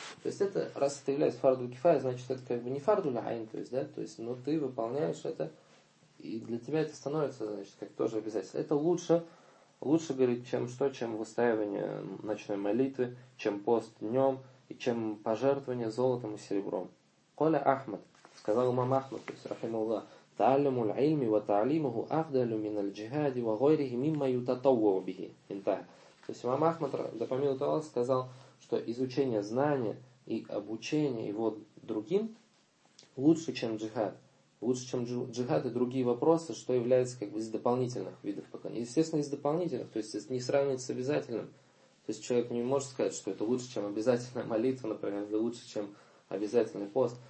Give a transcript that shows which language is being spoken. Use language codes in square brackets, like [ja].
[ru] То есть это, раз это является фарду кифая, значит, это как бы не фарду ля-айн, то есть, да, то есть, но ты выполняешь это, и для тебя это становится, значит, как тоже обязательно. Это лучше, говорит, чем что, чем выстаивание ночной молитвы, чем пост днем, и чем пожертвование золотом и серебром. [ar] Коля Ахмад, [ru] сказал имам Ахмад, то есть, рахимулла, [ar] تعلموا العلم وتعليمه أفضل من الجهاد وغيره مما يتطوع به. [ru] Итак, то есть имам Ахмад, да помимо того, сказал, что изучение знания и обучение его другим лучше, чем джихад. лучше, чем джихад, и другие вопросы, что является как бы из дополнительных видов покаяния. Естественно, из дополнительных, то есть не сравнивать с обязательным. То есть человек не может сказать, что это лучше, чем обязательная молитва, например, или лучше, чем обязательный пост.